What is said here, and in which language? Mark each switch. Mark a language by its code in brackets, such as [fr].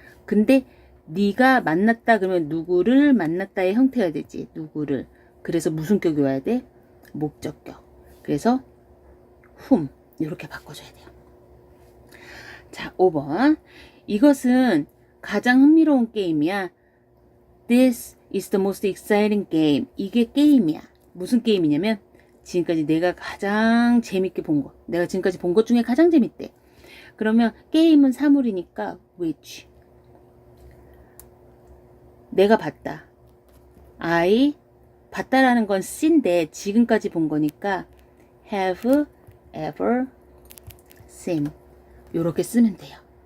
[ko] 근데 네가 만났다 그러면 누구를 만났다의 형태가 되지. 누구를. 그래서 무슨 격이 와야 돼? 목적격. 그래서 whom 이렇게 바꿔줘야 돼요. 자, 5번. 이것은 가장 흥미로운 게임이야. [en] This is the most exciting game. [ko] 이게 게임이야. 무슨 게임이냐면 지금까지 내가 가장 재밌게 본 거. 내가 지금까지 본 것 중에 가장 재밌대. 그러면 게임은 사물이니까 which. 내가 봤다. I 봤다라는 건 C인데 지금까지 본 거니까 [en] have ever seen. [ko] 요렇게 쓰면 돼요.